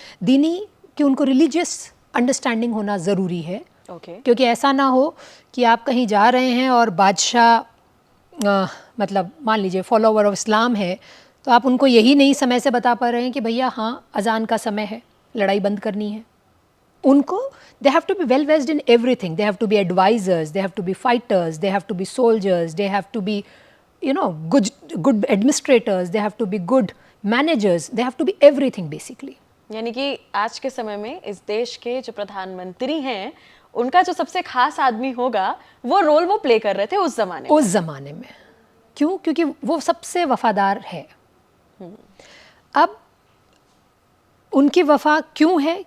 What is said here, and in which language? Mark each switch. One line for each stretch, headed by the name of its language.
Hindi: दीनी कि उनको रिलीजियस अंडरस्टैंडिंग होना ज़रूरी है। क्योंकि ऐसा ना हो कि आप कहीं जा रहे हैं और बादशाह मतलब मान लीजिए फॉलोवर ऑफ इस्लाम है, तो आप उनको यही नहीं समय से बता पा रहे हैं कि भैया हाँ अजान का समय है, लड़ाई बंद करनी है।
English: उनको they have to be well versed in everything. They have to be advisors, they have to be fighters, they have to be soldiers, they have to be, you know, good administrators, they have to be good managers, they have to be everything basically.
Hindi: यानी कि आज के समय में इस देश के जो प्रधानमंत्री हैं, उनका जो सबसे खास आदमी होगा, वो रोल वो प्ले कर रहे थे उस जमाने में। क्यों? क्योंकि वो सबसे वफादार है। अब उनकी वफा क्यों है?